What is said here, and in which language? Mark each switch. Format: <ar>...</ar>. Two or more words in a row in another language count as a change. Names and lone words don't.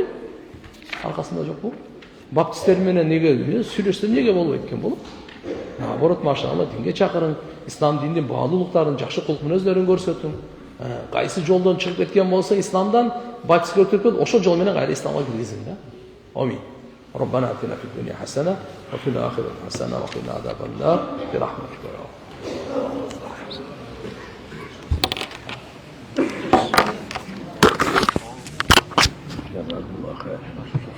<ky>Аркасында жок бул. Баптисттер менен неге сүйлөшсө неге болбойт экен болот? Наоборот, машалла, динге чакырың, ислам дининин баалуулуктарын, жакшы кулк мүнөздөрүн көрсөтүң. Кайсы жолдон чыгып кеткен болсо, исламдан баптистке өтүп, ошол жол менен кайра исламга киргизин да. Амин.</ky> <ar>ربنا آتنا في الدنيا حسنة وفي الآخرة حسنة وقنا عذاب النار برحمتك يا رب. جزاكم الله خير.</ar>